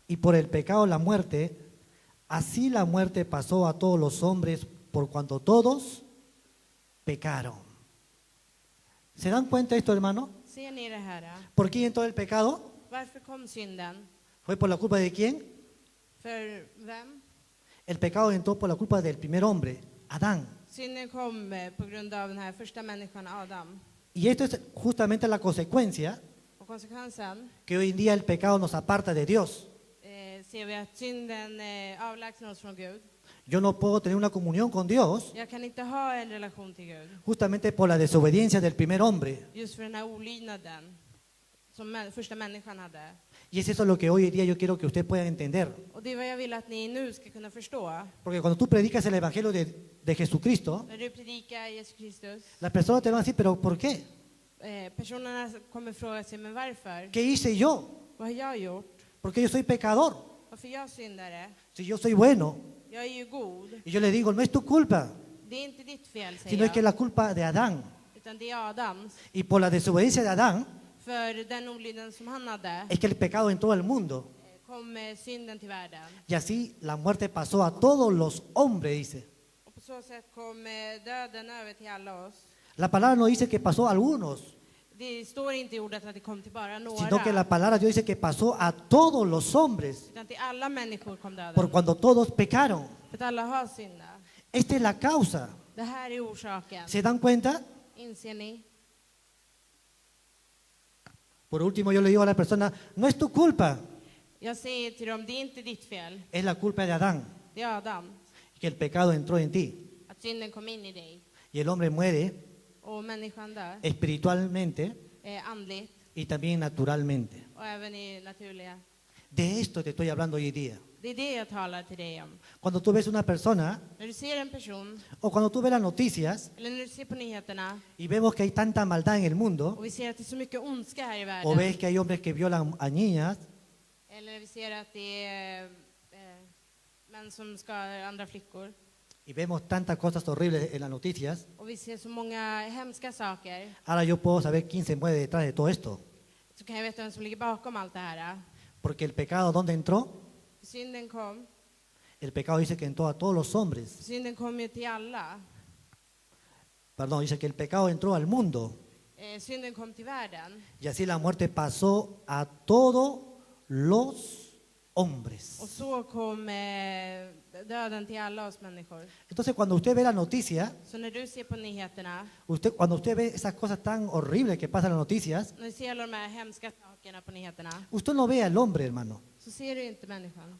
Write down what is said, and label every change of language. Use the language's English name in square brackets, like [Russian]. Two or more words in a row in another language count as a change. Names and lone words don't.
[Spanish] y por el pecado la muerte, así la muerte pasó a todos los hombres por cuanto todos pecaron. ¿Se dan cuenta de esto, hermano? [Swedish] Ser ni det här? [Spanish] ¿Por quién entró el pecado? [Swedish] Varför kom synden? [Spanish] ¿Fue por la culpa de quién? [Swedish] För vem? [Spanish] El pecado entró por la culpa del primer hombre, Adán. [Swedish] Synden kom på grund av den här första människan Adam. [Spanish] Y esto es justamente la consecuencia [Swedish] Och konsekvensen [Spanish] que hoy en día el pecado nos aparta de Dios. [Swedish] ser vi att synden avlägsnar oss från Gud. [Spanish] Yo no puedo tener una comunión con Dios [Swedish] Jag kan inte ha en relation till Gud. [Spanish] justamente por la desobediencia del primer hombre. [Swedish] Just för den här olydnaden som första människan hade. [Spanish] Y es eso lo que hoy en día yo quiero que usted pueda entender. [Swedish] Och det är vad jag vill att ni nu ska kunna förstå. [Spanish] Porque cuando tú predicas el Evangelio de Jesucristo, [Swedish] När du predikar Jesus Kristus, [Spanish] las personas te van a decir, pero ¿por qué? [Swedish] personerna kommer fråga sig, men varför? [Spanish] ¿Qué hice yo? [Swedish] Vad har jag gjort? [Spanish] Porque yo soy pecador. [Swedish] Varför jag syndare? [Spanish] Si yo soy bueno. [Swedish] Jag är ju god. [Spanish] Y yo le digo, no es tu culpa, [Swedish] Det är inte ditt fel, säger [Spanish] sino es que es [Swedish] jag. [Spanish] la culpa de Adán. [Swedish] Utan det är Adams. [Spanish] Y por la desobediencia de Adán, [Swedish] För den olydnaden som han hade [Spanish] es que el pecado entró al mundo. [Swedish] kom synden till världen. [Spanish] Y así la muerte pasó a todos los hombres, dice. [Swedish] Och på så sätt kom döden över till alla oss. [Spanish] La palabra no dice que pasó a algunos, [Swedish] Det står inte i ordet att det kom till bara [Spanish] sino que la [Swedish] några. [Spanish] palabra Dios dice que pasó a todos los hombres, [Swedish] Utan till alla människor kom [Spanish] por [Swedish] döden. [Spanish] cuando todos pecaron. [Swedish] För att alla har syndat. [Spanish] Esta es la causa. [Swedish] Det här är orsaken. [Spanish] ¿Se dan cuenta? [Swedish] Inser ni? [Spanish] Por último, yo le digo a la persona, no es tu culpa, [Swedish] Jag säger till dem, det är inte ditt fel. [Spanish] es la culpa de Adán, [Swedish] Det är Adam. [Spanish] que el pecado entró en ti. [Swedish] Att synden kom in i dig. [Spanish] Y el hombre muere [Swedish] Och människan dör. [Spanish] espiritualmente [Swedish] Andligt. [Spanish] y también naturalmente. [Swedish] Och även i naturliga. [Spanish] De esto te estoy hablando hoy en día. [Swedish] Det är det jag talar till dig om. [Spanish] Cuando tú ves una persona [Swedish] När du ser en person, [Spanish] o cuando tú ves las noticias [Swedish] eller när du ser på nyheterna, [Spanish] y vemos que hay tanta maldad en el mundo, [Swedish] och vi ser att det är så mycket ondska här i [Spanish] o [Swedish] världen. [Spanish] ves que hay hombres que violan a niñas, [Swedish] Eller vi ser att det är män som skadar andra flickor. [Spanish] y vemos tantas cosas horribles en las noticias, [Swedish] Och vi ser så många hemska saker. [Spanish] ahora yo puedo saber quién se mueve detrás de todo esto. [Swedish] Så kan jag veta vem som ligger bakom allt det här. [Spanish] Porque el pecado, ¿dónde entró? [Swedish] Synden kom. [Spanish] El pecado dice que entró a todos los hombres. [Swedish] Synden kom ju till alla. [Spanish] Perdón, dice que el pecado entró al mundo. [Swedish] Synden kom till världen. [Spanish] Y así la muerte pasó a todos los hombres. [Swedish] Och så kom döden till alla oss människor. [Spanish] Entonces, cuando usted ve la noticia, [Swedish] Så när du ser på nyheterna, [Spanish] cuando usted ve esas cosas tan horribles que pasan en las noticias, [Swedish] när du ser alla de här hemska sakerna på nyheterna, [Spanish] usted no ve al hombre, hermano. [Swedish] så ser du inte människan.